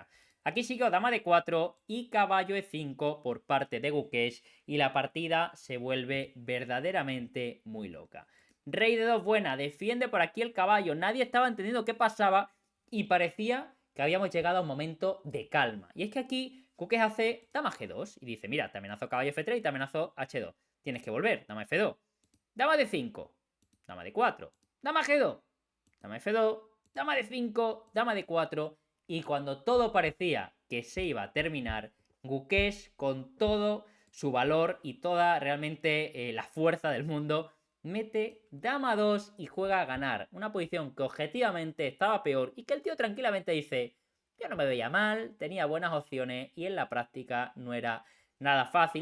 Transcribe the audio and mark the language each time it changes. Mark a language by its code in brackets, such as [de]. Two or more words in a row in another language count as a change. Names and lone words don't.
[es] Aquí sigue dama D4 y caballo E5 por parte de Gukesh y la partida se vuelve verdaderamente muy loca. Rey de 2 buena, defiende por aquí el caballo, nadie estaba entendiendo qué pasaba y parecía que habíamos llegado a un momento de calma. Y es que aquí Gukesh hace dama G2 y dice, mira, te amenazo caballo F3 y te amenazo H2. Tienes que volver, dama F2. Dama D5, dama D4, dama G2, dama F2, dama D5, dama D4. Y cuando todo parecía que se iba a terminar, Gukesh, con todo su valor y toda realmente la fuerza del mundo, mete dama 2 y juega a ganar. Una posición que objetivamente estaba peor y que el tío tranquilamente dice, yo no me veía mal, tenía buenas opciones y en la práctica no era nada fácil.